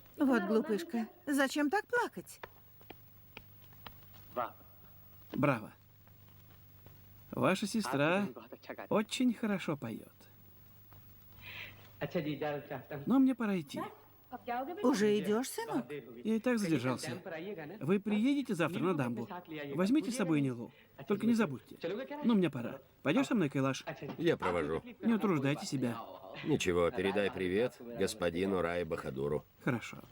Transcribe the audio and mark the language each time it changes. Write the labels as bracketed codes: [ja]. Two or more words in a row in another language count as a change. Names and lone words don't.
[ru] Вот глупышка. Зачем так плакать? [hi] वाह [ru] Браво. Ваша сестра [hi] बहुत अच्छा गाती [ru] очень хорошо поет. [hi] अच्छा जी इजाजत चाहता हूँ [ru] Но мне пора идти. Уже идешь, сынок? [hi] देर हो गई [ru] Я и так задержался. [hi] टाइम पर आइएगा ना [ru] Вы приедете завтра на дамбу? Возьмите с собой Нилу. Только не забудьте. Но мне пора. Пойдешь со мной, Кайлаш? [hi] अच्छा जी [ru] Я провожу. Не утруждайте себя. Ничего, передай привет господину Рай Бахадуру. Хорошо.